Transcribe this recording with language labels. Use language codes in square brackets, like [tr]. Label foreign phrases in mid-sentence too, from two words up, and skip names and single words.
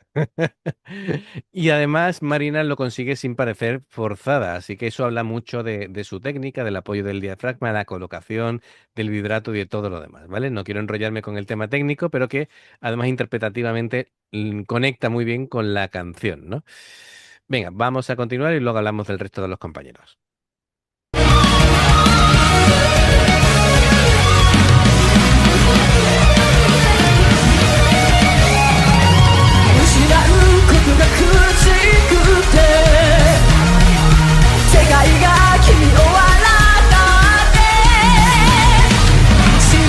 [es] Y además, Marina lo consigue sin parecer forzada, así que eso habla mucho de su técnica, del apoyo del diafragma, la colocación, del vibrato y de todo lo demás, ¿vale? No quiero enrollarme con el tema técnico, pero que además interpretativamente conecta muy bien con la canción, ¿no? Venga, vamos a continuar y luego hablamos del resto de los compañeros. [ja] 失うことが苦しくて世界が君を笑ったって